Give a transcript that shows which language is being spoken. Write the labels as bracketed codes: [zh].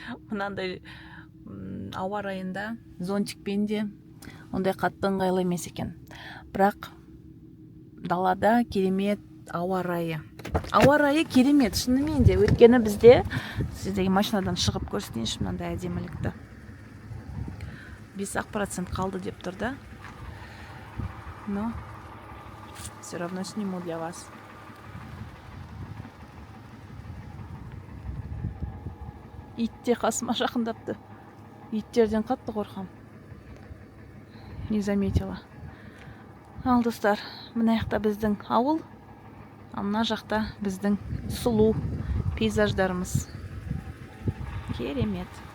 [kk] Мынандай ауа райында зонтикпен де ондай қатты ыңғайлы емес екен. Бірақ далада керемет ауа райы. Ауа райы керемет, шынымен де. Өйткені бізде, сіздерге машинадан шығып көрсетейінші мынандай әдемілікті. 5% қалды деп тұр да. [ru] Но все равно сниму для вас. [kk] Итте қасыма жақындапты. Иттерден қатты қорқам. [ru] Не заметила. [kk] Ал достар, мына жақта біздің ауыл, ал мына жақта біздің сұлу пейзаждарымыз. Керемет.